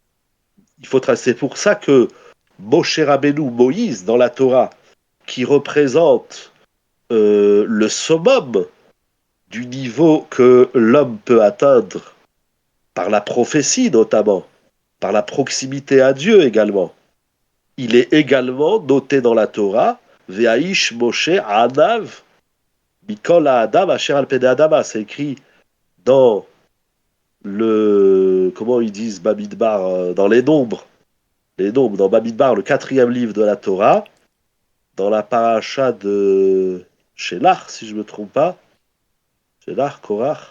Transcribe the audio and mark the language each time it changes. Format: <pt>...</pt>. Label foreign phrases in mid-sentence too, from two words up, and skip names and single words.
<fr>C'est pour ça que Moshe Rabbeinu, Moïse, dans la Torah, qui représente le summum du niveau que l'homme peut atteindre par la prophétie notamment, par la proximité à Dieu également. Il est également noté dans la Torah,</fr> <he>והאיש משה ענו מכל האדם אשר על פני האדמה.</he> <fr>C'est écrit dans comment ils disent Bamidbar, dans les nombres, dans Bamidbar, le quatrième livre de la Torah, dans la paracha de Shelach, si je ne me trompe pas, Shelach, Korach,</fr>